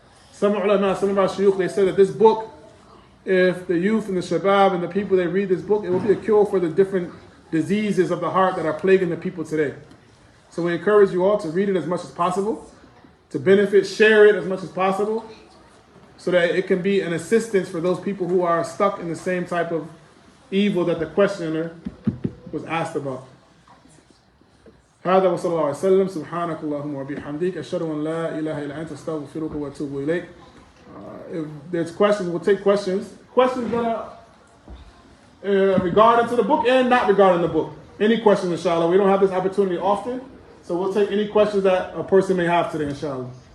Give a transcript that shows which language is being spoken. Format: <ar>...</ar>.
<en>Some ulama, some of our shuyukh, they say that this book, if the youth and the shabab and the people, they read this book, it will be a cure for the different diseases of the heart that are plaguing the people today. So we encourage you all to read it as much as possible, to benefit, share it as much as possible, so that it can be an assistance for those people who are stuck in the same type of evil that the questioner was asked about.</en> <ar>هذا وصلى الله عليه وسلم سبحانك اللهم وبحمدك أشهد أن لا إله إلا أنت أستغفرك وأتوب إليك.</ar> <en>If there's questions, we'll take questions. Questions that are regarding to the book and not regarding the book. Any questions, inshallah. We don't have this opportunity often, so we'll take any questions that a person may have today, inshallah.</en>